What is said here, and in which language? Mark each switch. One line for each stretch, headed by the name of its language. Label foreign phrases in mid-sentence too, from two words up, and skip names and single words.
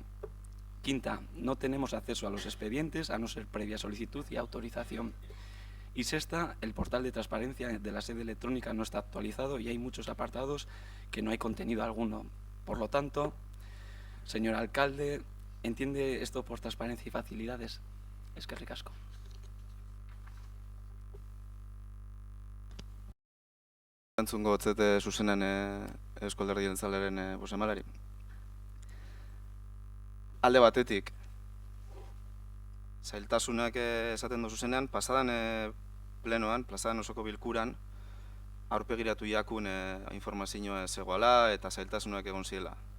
Spanish: Quinta, no tenemos acceso a los expedientes a no ser previa solicitud y autorización. Y sexta, el portal de transparencia de la sede electrónica no está actualizado y hay muchos apartados que no hay contenido alguno. Por lo tanto, señor alcalde, ¿entiende esto por transparencia y facilidades?
Basque: Eskerrik asko. Entzungo otzete zuzenen Eusko Alderdi Jeltzalearen bozemalari. Alde batetik, zailtasunak esaten dozu zenean, pasadan plenoan, pasadan osoko bilkuran, aurpegiratu jakun informazioa zegoela eta zailtasunak egon ziela.